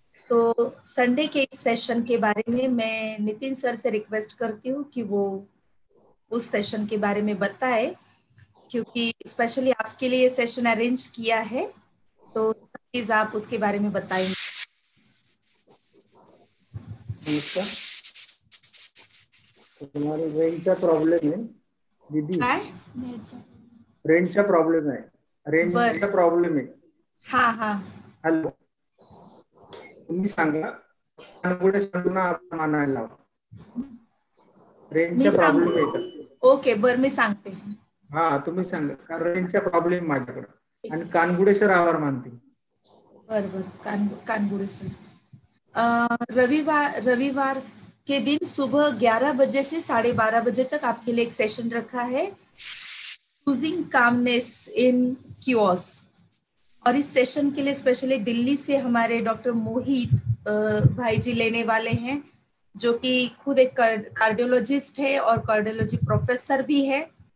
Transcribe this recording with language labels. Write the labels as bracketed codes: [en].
[hi] तो संडे के इस सेशन के बारे में मैं नितिन सर से रिक्वेस्ट करती हूँ कि वो उस सेशन के बारे में बताए, क्योंकि स्पेशली आपके लिए सेशन अरेंज किया है, तो प्लीज आप उसके बारे में बताएंगे। तुम्हारे [mr] रेंजचा प्रॉब्लेम आहे दीदी, काय रेंजचा प्रॉब्लेम आहे, रेंजचा प्रॉब्लेम आहे। हाँ हाँ, हॅलो, तुम्ही सांगा, पुढे सांगून आपण आणायला रेंजचा प्रॉब्लेम आहे का? ओके, बर मी सांगते। हा, तुम्ही सांगा, कारण रेंजचा प्रॉब्लेम माझ्याकडे, आणि कानगुडे सर आभार मानते। बर बर, कानगुडे सर [hi] रविवार के दिन सुबह 11 बजे से 12:30 बजे तक आपके लिए एक सेशन रखा है, चूजिंग कामनेस इन क्यूओस। और इस सेशन के लिए स्पेशली दिल्ली से हमारे डॉक्टर मोहित भाई जी लेने वाले हैं, जो कि खुद एक कार्डियोलॉजिस्ट है और कार्डियोलॉजी प्रोफेसर भी है।